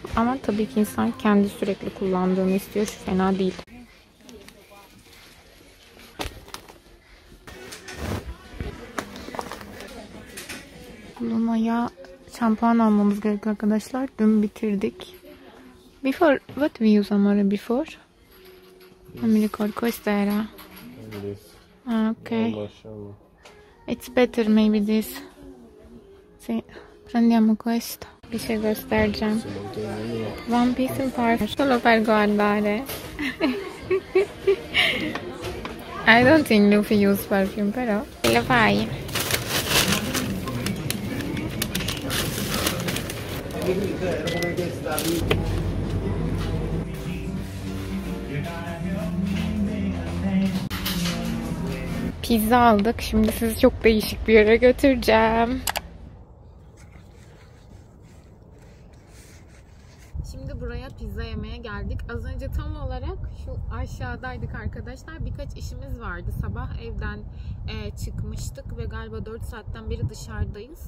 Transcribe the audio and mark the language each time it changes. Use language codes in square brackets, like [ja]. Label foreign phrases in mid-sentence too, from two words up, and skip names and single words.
[tr] Ama tabii ki insan kendi sürekli kullandığını istiyor. Şu fena değil. Luna'ya şampuan almamız gerekiyor arkadaşlar. Dün bitirdik. [en] Before, what we use Amore before? [it] Non mi ricordo, questa era. [en] Ah, ok. It's better maybe this. [it] Sì, prendiamo questo. [tr] Bir şey göstereceğim. One Piece'in parfüm. [it] Solo per guardare. [en] I don't think Luffy use perfume, [it] però. Lo fai? [tr] Pizza aldık. Şimdi sizi çok değişik bir yere götüreceğim. Şimdi buraya pizza yemeye geldik. Az önce tam olarak şu aşağıdaydık arkadaşlar. Birkaç işimiz vardı. Sabah evden çıkmıştık ve galiba 4 saatten beri dışarıdayız.